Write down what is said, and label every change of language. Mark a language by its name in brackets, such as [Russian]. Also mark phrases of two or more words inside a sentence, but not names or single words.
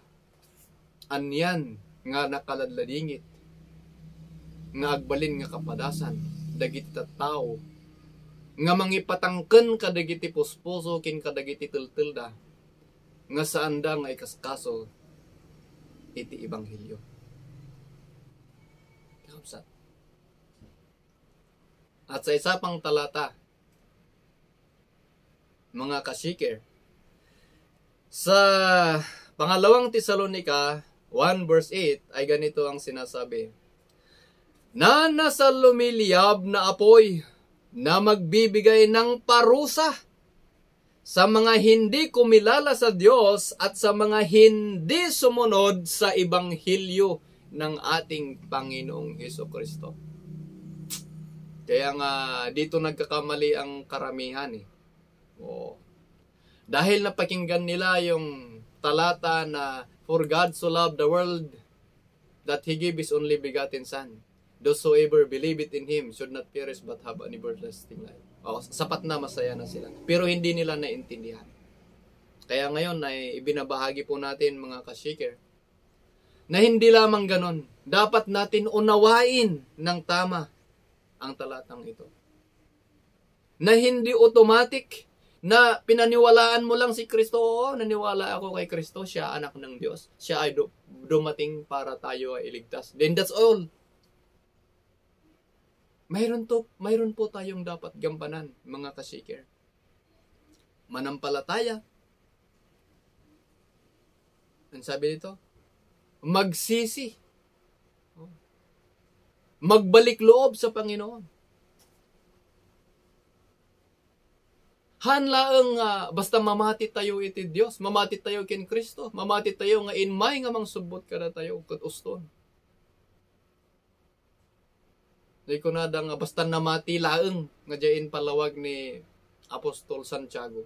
[Iloko] Anyan nga nakaladladingit, nga agbalin nga kapadasan, dagiti tattao, nga mangipatangken kadagiti puspuso kin kadagiti tiltilda, nga saanda nga ikaskaso iti ebanghelyo. Kakabsat. [Filipino] At sa isa pang talata, mga ka-shaker, sa pangalawang Tesalonica 1 verse 8 ay ganito ang sinasabi, na nasa lumiliyab na apoy na magbibigay ng parusa sa mga hindi kumilala sa Diyos at sa mga hindi sumunod sa ebanghelyo ng ating Panginoong Hesukristo. Kaya nga dito nagkakamali ang karamihan eh. Dahil napakinggan nila yung talata na [English] for God so loved the world that He gave His only begotten Son. Whosoever believe it in Him should not perish but have an everlasting life. [Filipino] Sapat na, masaya na sila. Pero hindi nila naintindihan. Kaya ngayon ay ibinabahagi po natin, mga ka-shaker, na hindi lamang ganon. Dapat natin unawain ng tama ang talatang ito. Na hindi automatic na pinaniwalaan mo lang si Kristo. Oo, naniwala ako kay Kristo. Siya anak ng Diyos. Siya ay dumating para tayo ay iligtas. [English] Then that's all. [Filipino] Mayroon po tayong dapat gampanan, mga ka-shaker. Manampalataya. Ang sabi dito? Magsisi. Magbalik loob sa Panginoon. [Iloko] Hanlaang basta mamati tayo iti Dios, mamati tayo ken Kristo, mamati tayo nga inmay nga mangsubot kada tayo ket uston. Di ko nada nga basta namati laeng nga diyan palawag ni Apostol Santiago.